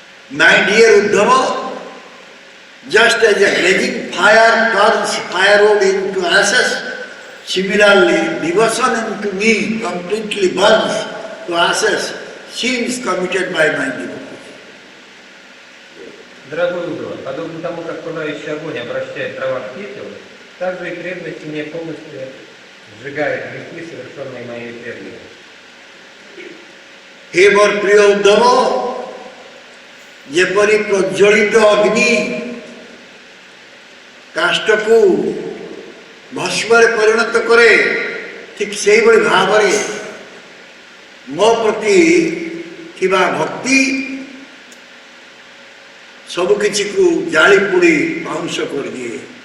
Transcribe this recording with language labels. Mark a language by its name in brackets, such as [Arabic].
[English] My dear Uddhava, just as a blazing fire turns firewood into ashes, similarly, devotion into me completely burns to ashes sins committed by my devotees. [Russian] Дорогой Уddhava, подобно тому, как пылающий огонь обращает дрова в пепел, так же и преданность мне полностью сжигает грехи, совершенные моей преданностью. [Odia] हे मोर प्रिय उद्धव, ଯେପରି ପ୍ରଜ୍ୱଳିତ ଅଗ୍ନି କାଷ୍ଠକୁ ଭସ୍ମରେ ପରିଣତ କରେ, ଠିକ୍ ସେଇଭଳି ଭାବରେ ମୋ ପ୍ରତି ଥିବା ଭକ୍ତି ସବୁ କିଛିକୁ ଜାଳି ପୋଡ଼ି ପାଉଁଶ କରିଦିଏ।